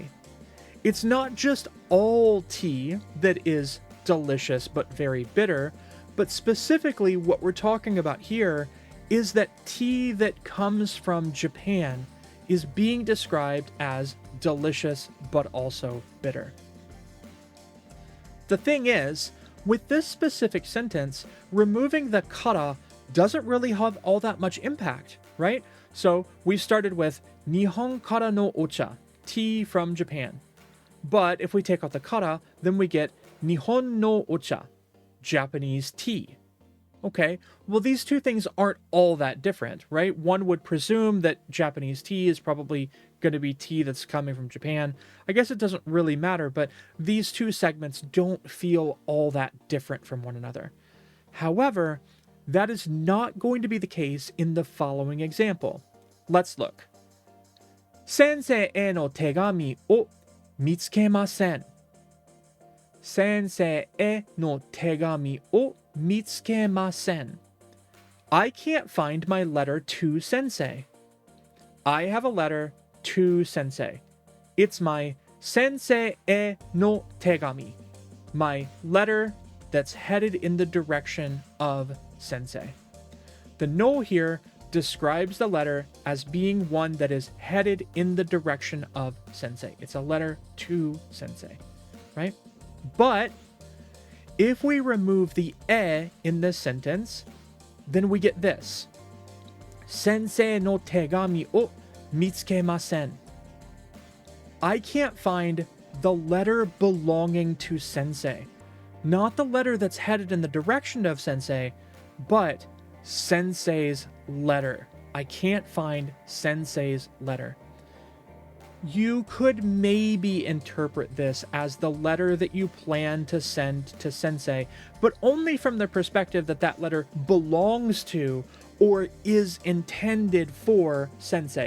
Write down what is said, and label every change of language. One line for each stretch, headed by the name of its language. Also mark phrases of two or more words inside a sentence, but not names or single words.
English: It's not just all tea that is delicious but very bitter, but specifically what we're talking about here is that tea that comes from Japan is being described as delicious but also bitter. The thing is, with this specific sentence, removing the kara doesn't really have all that much impact, right? So we started with
Japanese: 日本からのお茶,
English: tea from Japan. But if we take out the kara, then we get
Japanese: 日本のお茶,
English: Japanese tea. Okay, well, these two things aren't all that different, right? One would presume that Japanese tea is probably going to be tea that's coming from Japan. I guess it doesn't really matter, but these two segments don't feel all that different from one another. However, that is not going to be the case in the following example. Let's look.
Japanese: 先生への手紙を見つけません. 先生への手紙を見つけません.
English: I can't find my letter to Sensei. I have a letter to Sensei. It's my
Japanese: 先生への手紙,
English: my letter that's headed in the direction of Sensei. The no here describes the letter as being one that is headed in the direction of Sensei. It's a letter to Sensei, right? But if we remove the e in this sentence, then we get this.
Japanese: 先生の手紙を見つけません.
English: I can't find the letter belonging to Sensei. Not the letter that's headed in the direction of Sensei, but Sensei's letter. I can't find Sensei's letter. You could maybe interpret this as the letter that you plan to send to Sensei, but only from the perspective that that letter belongs to or is intended for Sensei.